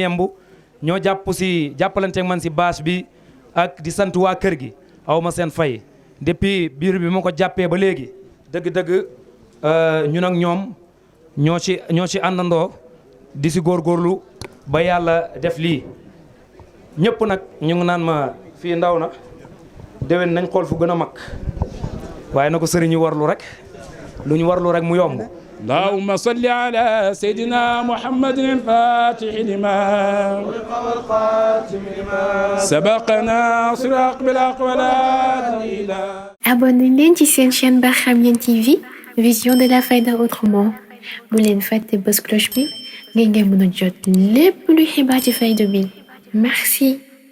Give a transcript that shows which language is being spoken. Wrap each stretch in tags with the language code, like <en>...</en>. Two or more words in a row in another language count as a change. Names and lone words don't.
<wo>yemb ñoo jàpp si jàppalanteeg man si bâche bi ak di sant waa kër gi aw ma seen fay depuis biir bi ma ko jàppee ba léegi dëgg-dëgg ñun ak ñoom ñoo ci àndandoo di si góorgóorlu ba yàlla def lii ñëpp nag ñu ngi naan ma fii ndaw na déwén nañ xool fu gën a mag waaye na ko sëriñ ñu warlu rek lu ñu warlu rek mu yomb.</wo> <ar>اللهم صل على سيدنا محمد الفاتح لما سبقنا صراط بالأقوال إلى.</ar> <wo>Abonnez-leen ci seen chaîne Barham Yéene TV</wo> <fr>vision de la Fayda</fr> <wo>autrement bu leen fàtte bës cloche bi ngeen mën a jot lépp lu xibaar ci Fayda bi merci.</wo>